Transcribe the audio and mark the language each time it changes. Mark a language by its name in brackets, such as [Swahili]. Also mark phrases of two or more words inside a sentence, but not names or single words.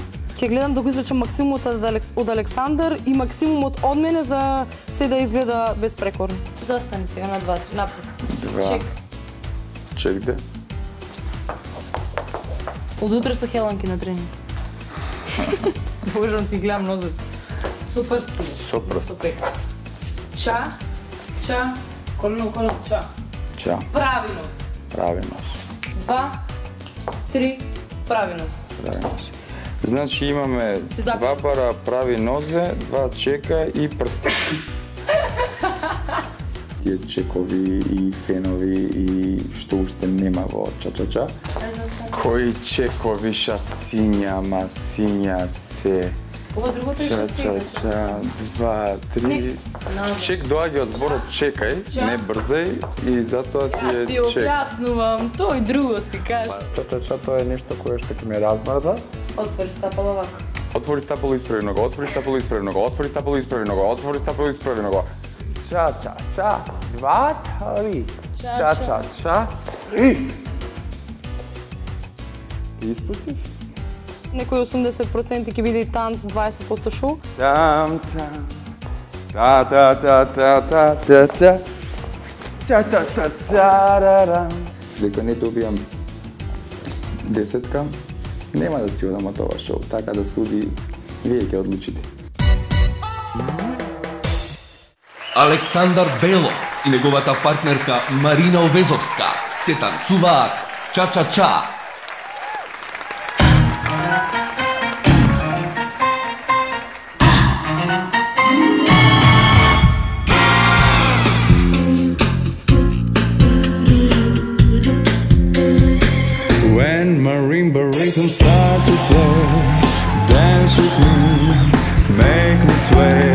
[Macedonian] Ќе гледам да го извлечам максимумот од Александар и максимумот од мене за се да изгледа безпрекорно. Застани сега на 2-3, напред. Чек. Чек де? Од утре со Хеланки на тренинг. Можам ти гледам нозот. Со прсти. Со прсти. Ча, ча, колено, ча. Ча. Прави нос. Прави нос. 2, 3, прави нос. Прави нос. Значи имаме 2 пара прави нозе, 2 чека и прсти. Тие чекови и фенови и што уште нема во ча-ча-ча. Кои чекови ша сиња, ма сиња се. Ова другото е шестина. Ча-ча-ча, 2, 3. Чек доаѓа од зборот чекај, не брзај и затоа ти е Јас си чек. објаснувам, тој друго си кажа. Ча-ча-ча, тоа е нешто кое што ќе ме размрда. Отвори стапало овако. Отвори стапало, исправи нога, отвори стапало, исправи нога, отвори стапало, исправи нога, отвори стапало, исправи нога. Ча-ча-ча, 2, 3. Ча-ча-ча. И испустив? Некои 80% ќе биде и танц, 20% шоу. Там-там. Та-та-та-та-та-та-та. Та-та-та-та-та-рам. Дека не добијам 10-ка, нема да си одам од ова шоу, така да суди, вие ќе одлучите. Александар Белов и неговата партнерка Марина Овезовска ќе танцуваат ча-ча-ча. [English] When marimba rhythm starts to play, dance with me, make me sway.